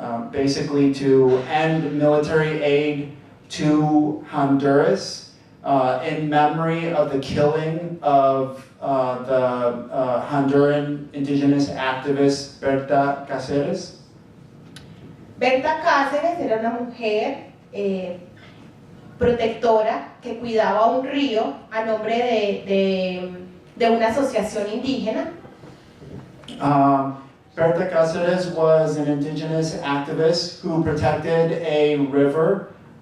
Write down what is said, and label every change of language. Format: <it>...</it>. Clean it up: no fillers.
<en>basically to end military aid to Honduras in memory of the killing of the Honduran indigenous activist Berta Cáceres.</en> <es>Berta Cáceres era una mujer protectora que cuidaba un río a nombre de una asociación indígena.</es> <en>Berta Cáceres was an indigenous activist who protected a river.</en>